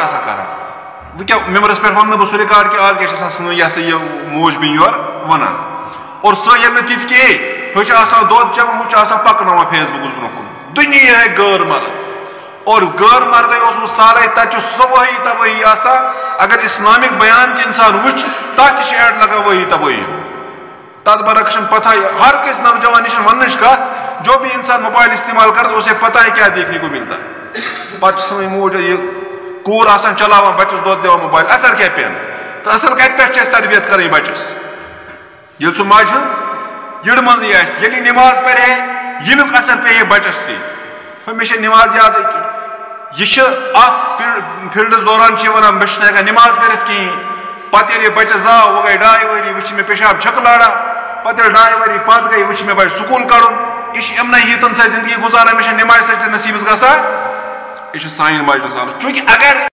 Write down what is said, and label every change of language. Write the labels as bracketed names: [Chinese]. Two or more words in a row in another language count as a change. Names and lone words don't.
[Kashmiri] آسان کران وۄنۍ کیٛاہ ممبرس پٮ۪ٹھ ونہٕ نہٕ بہٕ سُہ رِکاڈ کہِ آز کیٛاہ چھِ آسان سٲنۍ یہِ ہسا یہِ موج بیٚنہِ یورٕ ونان اور سۄ ییٚلہِ نہٕ تِتہِ کِہیٖنۍ ہُہ چھُ آسان دۄد چٮ۪وان ہُہ چھُ آسان پکناوان فیس بُکس برونٛہہ کُن دُنیا ہے غٲر مرد اور غٲر مردے اوسمُت سارے تتہِ چھُ سۄ وحی تبٲہی آسان اگر اسلامک بیان تہِ انسان وٕچھِ تتھ تہِ چھِ ایڈ لگان وحی تبٲہی تتھ برعکس چھنہٕ پتہ ہر کٲنٛسہِ نوجوان یہِ چھنہٕ وننٕچ کتھ [Urdu] جو بھی انسان موبائل استعمال کرتا اسے پتہ ہے کیا دیکھنے کو ملتا ہے [Kashmiri] پتہٕ چھِ سٲنۍ موج یہِ کوٗر آسان چلاوان بچس دۄد دِوان موبایل اثر کیٛاہ پٮ۪ن تہٕ اصل کتہِ پٮ۪ٹھ چھِ اسہِ تربیت کرٕنۍ بچس ییٚلہِ سُہ ماجہِ ہٕنٛز یٔڈ منٛزٕے آسہِ ییٚلہِ یہِ نٮ۪ماز پرِ ہے ییٚمیُک اثر پیٚیہِ ہے بچس تہِ مےٚ چھِ نٮ۪ماز یادٕے کینٛہہ یہِ چھِ اتھ فیٖلڈس دوران چھِ یہِ ونان بہٕ چھُس نہٕ ہٮ۪کان نٮ۪ماز پٔرِتھ کِہیٖنۍ پتہٕ ییٚلہِ یہِ بچہِ زاو وۄنۍ گٔے 2 ؤری وۄنۍ چھِ مےٚ پیشاب چھکہٕ لاران پتہٕ ییٚلہِ 2 ؤری پتہٕ گٔے وۄنۍ چھِ مےٚ بچہِ سکوٗل کڑُن یہِ چھِ یِمنٕے ہیٖتن سۭتۍ زندگی گُزاران مےٚ چھنہٕ نٮ۪مازِ سۭتۍ تہِ نصیٖبس گژھان یہِ چھِ سانٮ۪ن ماجٮ۪ن ہٕنٛز حالت چوٗنٛکہِ اگر